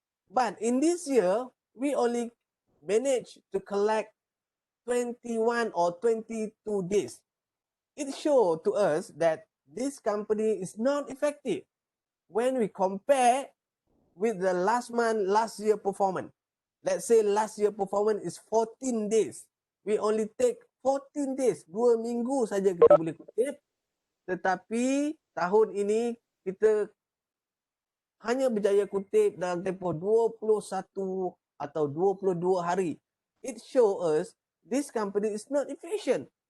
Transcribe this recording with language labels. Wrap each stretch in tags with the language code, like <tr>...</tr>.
<en>But in this year, we only managed to collect 21 or 22 days. It shows to us that this company is not effective when we compare with the last month, last year performance. Let's say last year performance is 14 days. We only take 14 days,</en> <ms>2 minggu saja kita boleh kutip. Tetapi tahun ini kita hanya berjaya kutip dalam tempoh 21 atau 22 hari.</ms> <en>It shows us this company is not efficient.</en>